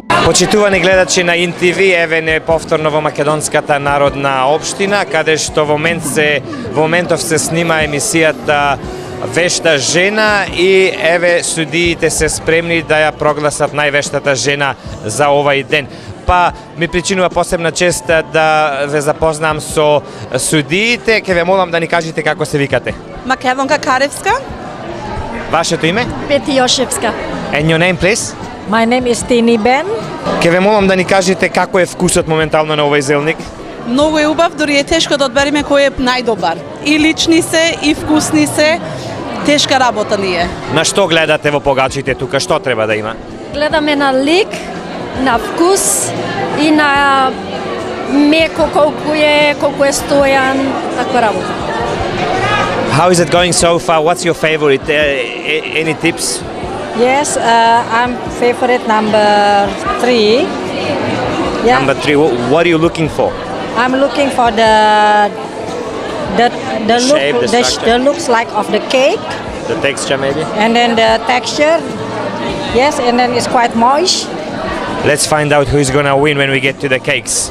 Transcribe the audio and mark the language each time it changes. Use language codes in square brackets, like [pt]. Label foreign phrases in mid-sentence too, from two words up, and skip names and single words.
[mk] Почитувани гледачи на ИНТВ, еве не повторно во Македонската народна општина, каде што во моментов се снима емисијата Вешта жена и еве судиите се спремни да ја прогласат највештата жена за овај ден. Па ми причинува посебна чест да ве запознам со судиите. Ке ве молам да ни кажете како се викате. Македонка Каревска. Вашето име? Пети Јошевска. [en] And your name, please? My name is Tini Ben. [mk] Ке ве молам да ни кажете како е вкусот моментално на овој зелник. Многу е убав, дури е тешко да одбереме кој е најдобар. И лични се, и вкусни се, тешка работа ни е. На што гледате во погачите тука? Што треба да има? Гледаме на лик, на вкус и на меко колку е стојан, таква работа. [en] How is it going so far? What's your favorite? Any tips? Yes, I'm favorite number 3. Yeah, Number 3, what are you looking for? I'm looking for the shape, look, the structure. the looks like of the cake, The texture maybe? and then the texture. Yes, and then it's quite moist. Let's find out who's gonna win when we get to the cakes.